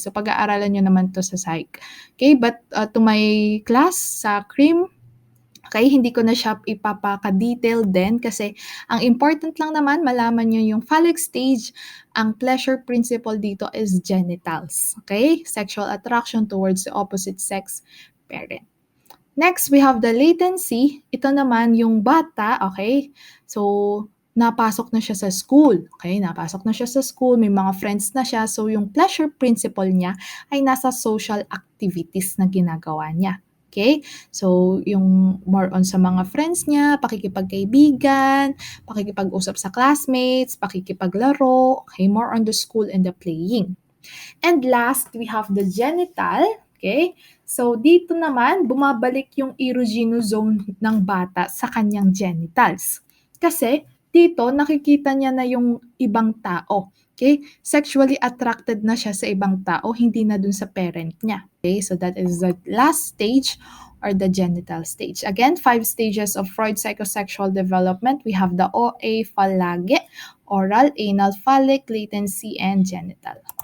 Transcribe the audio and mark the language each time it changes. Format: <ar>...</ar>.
<tl>So, pag-aaralan nyo naman to sa psych. Okay,</tl> <en>but to my class</en> <tl>sa CREAM, okay, hindi ko na siya ipapaka-detail din kasi ang important lang naman, malaman nyo yung phallic stage, ang pleasure principle dito is genitals.</tl> <en>Okay, sexual attraction towards the opposite sex parent. Next, we have the latency.</en> <tl>Ito naman yung bata,</tl> <en>okay?</en> <tl>So, napasok na siya sa school. Okay, napasok na siya sa school, may mga friends na siya. So, yung pleasure principle niya ay nasa social activities na ginagawa niya. Okay? So, yung more on sa mga friends niya, pakikipagkaibigan, pakikipag-usap sa classmates, pakikipaglaro, okay?</tl> <en>More on the school and the playing. And last, we have the genital.</en> <tl>Okay? So, dito naman, bumabalik yung erogenous zone ng bata sa kanyang genitals. Kasi, dito, nakikita niya na yung ibang tao. Okay? Sexually attracted na siya sa ibang tao, hindi na dun sa parent niya. Okay?</tl> <en>So, that is the last stage or the genital stage. Again, 5 stages of Freud psychosexual development. We have the OA, phalage, oral, anal, phallic, latency, and genital.</en>